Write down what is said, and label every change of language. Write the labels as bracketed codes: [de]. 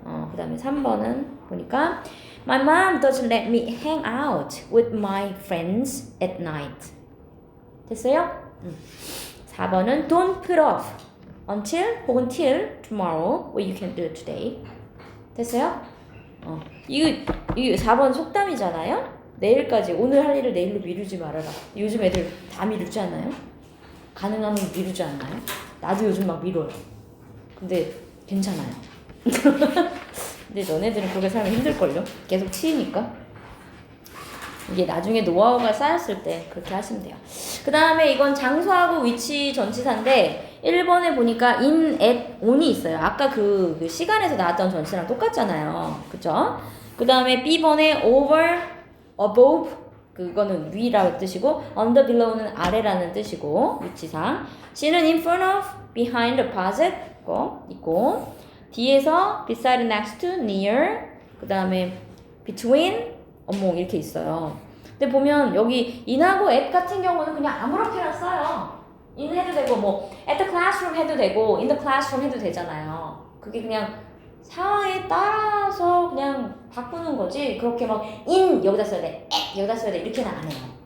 [ko] 그 다음에 3번은 보니까 [en] my mom doesn't let me hang out with my friends at night. [ko] 됐어요? 4번은 [en] don't put off until [ko] 혹은 [en] till tomorrow what you can do today. [ko] 됐어요? 이거 4번 속담이잖아요? 내일까지 오늘 할 일을 내일로 미루지 말아라. 요즘 애들 다 미루지 않나요? 가능하면 미루지 않나요? 나도 요즘 막 미뤄요. 근데 괜찮아요. 근데 너네들은 그렇게 살면 힘들걸요? 계속 치이니까. 이게 나중에 노하우가 쌓였을 때 그렇게 하시면 돼요. 그 다음에 이건 장소하고 위치 전치사인데 1번에 보니까 in, at, on이 있어요. 아까 그 시간에서 나왔던 전치사랑 똑같잖아요. 그쵸? 그 다음에 B번에 over, above, 그거는 위라는 뜻이고 under, below는 아래라는 뜻이고 위치상. C는 in front of, behind, opposite 거 있고 D에서 beside, next to, near, 그 다음에 between, 어머 이렇게 있어요. 근데 보면 여기 in하고 at 같은 경우는 그냥 아무렇게나 써요. in 해도 되고 뭐 [en] at the classroom [ko] 해도 되고 [en] in the classroom [ko] 해도 되잖아요. 그게 그냥 상황에 따라서 그냥 바꾸는 거지 그렇게 막 in 여기다 써야 돼, at 여기다 써야 돼 이렇게는 안 해요.